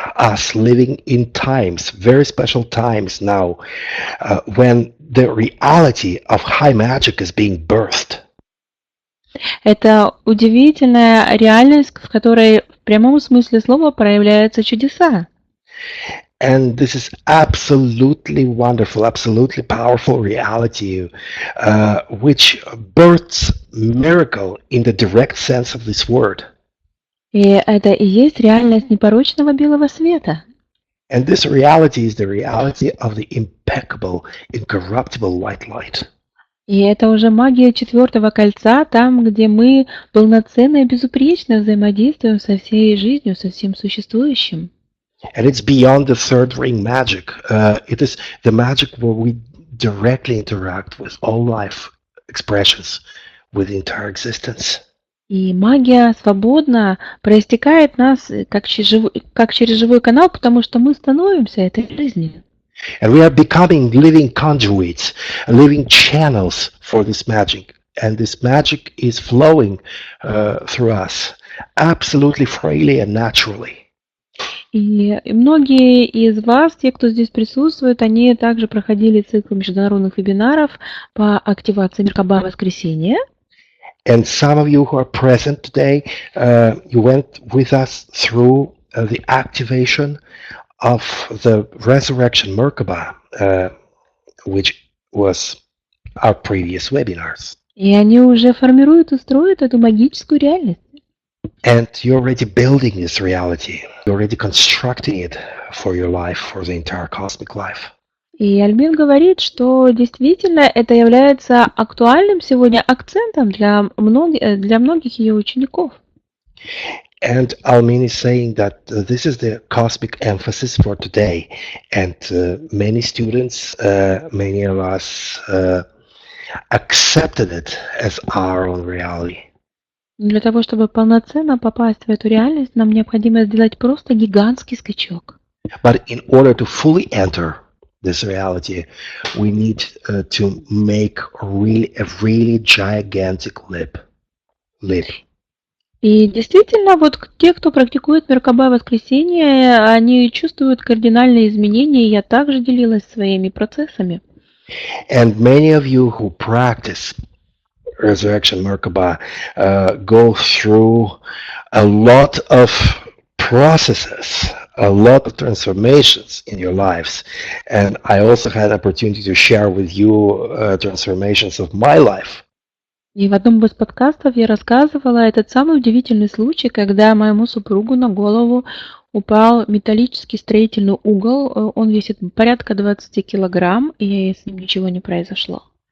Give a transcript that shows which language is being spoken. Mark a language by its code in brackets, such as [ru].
[en] us living in times, very special times now, when the reality of high magic is being birthed. [ru] Это удивительная реальность, в которой в прямом смысле слова проявляются чудеса. [en] And this is absolutely wonderful, absolutely powerful reality, which births miracle in the direct sense of this word. [ru] И это и есть реальность непорочного белого света. [en] And this reality is the reality of the impeccable, incorruptible white light. [ru] И это уже магия четвертого кольца, там, где мы полноценно и безупречно взаимодействуем со всей жизнью, со всем существующим. [en] And it's beyond the third ring magic. It is the magic where we directly interact with all life expressions, with the entire existence. [ru] И магия свободно проистекает нас как через живой канал, потому что мы становимся этой жизнью. [en] And we are becoming living conduits, living channels for this magic. And this magic is flowing through us absolutely freely and naturally. [ru] И многие из вас, те, кто здесь присутствует, они также проходили цикл международных вебинаров по активации Меркаба воскресенья. [en] And some of you who are present today, you went with us through the activation of the resurrection Merkaba, which was our previous webinars. [ru] И они уже формируют и строят эту магическую реальность. [en] And you're already building this reality. You're already constructing it for your life, for the entire cosmic life. [ru] И Альмин говорит, что действительно это является актуальным сегодня акцентом для многих ее учеников. [en] And Almin is saying that this is the cosmic emphasis for today. And many students, many of us accepted it as our own reality. [ru] Для того, чтобы полноценно попасть в эту реальность, нам необходимо сделать просто гигантский скачок. [en] But in order to fully enter this reality, we need to make a really gigantic leap. [ru] И действительно, вот те, кто практикует Меркаба воскресенье, они чувствуют кардинальные изменения, и я также делилась своими процессами. [en] And many of you who practice Resurrection Merkaba go through a lot of processes, a lot of transformations in your lives. And I also had an opportunity to share with you transformations of my life. [ru] И в одном из подкастов я рассказывала этот самый удивительный случай, когда моему супругу на голову упал металлический строительный угол. Он весит порядка 20 килограмм, и с ним ничего не произошло.